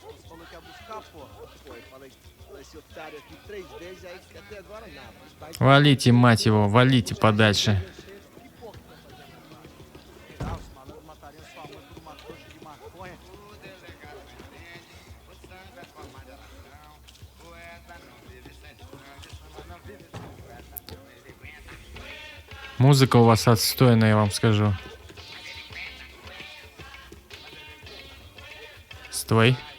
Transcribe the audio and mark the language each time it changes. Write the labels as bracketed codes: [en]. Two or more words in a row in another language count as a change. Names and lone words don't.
[pt] falou que ia buscar, porra. Pô, eu falei esse otário aqui 3 vezes, aí até agora nada. [ru] Валите, мать его, валите подальше. [pt] Os malandros matariam sua mãe por uma trouxa de maconha. [ru] Музыка у вас отстойная, я вам скажу. Стой.